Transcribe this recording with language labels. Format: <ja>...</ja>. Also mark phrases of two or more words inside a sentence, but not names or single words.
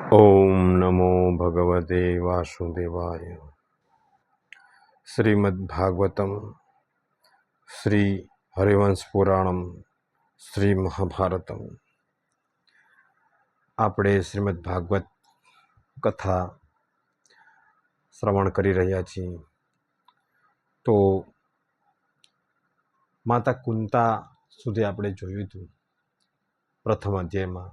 <sa>ओम नमो भगवते वासुदेवाय। श्रीमद्भागवतम श्री हरिवंश पुराणम श्री महाभारतम।</sa> <gu>આપણે શ્રીમદ ભાગવત કથા શ્રવણ કરી રહ્યા છીએ। તો માતા કુંતા સુધી આપણે જોયું હતું પ્રથમ અધ્યાયમાં।</gu>